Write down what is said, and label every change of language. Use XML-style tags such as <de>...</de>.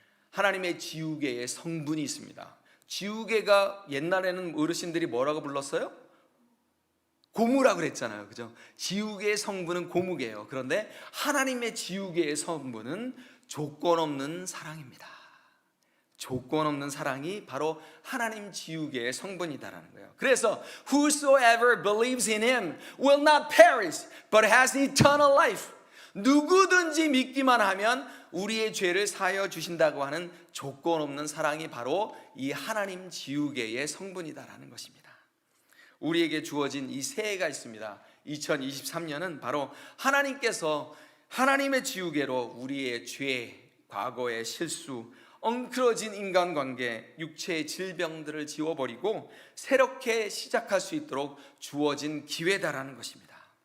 <ko>하나님의 지우개의 성분이 있습니다. 지우개가 옛날에는 어르신들이 뭐라고 불렀어요? 고무라고 그랬잖아요. 그죠? 지우개의 성분은 고무개예요. 그런데 하나님의 지우개의 성분은 조건 없는 사랑입니다. 조건 없는 사랑이 바로 하나님 지우개의 성분이다라는 거예요. 그래서</ko> <en>whosoever believes in him will not perish but has eternal life.</en> <ko>누구든지 믿기만 하면 우리의 죄를 사하여 주신다고 하는 조건 없는 사랑이 바로 이 하나님 지우개의 성분이다라는 것입니다. 우리에게 주어진 이 새해가 있습니다. 2023년은 바로 하나님께서 하나님의 지우개로 우리의 죄, 과거의 실수, 엉클어진 인간관계, 육체의 질병들을 지워버리고 새롭게 시작할 수 있도록 주어진 기회다라는 것입니다.</ko>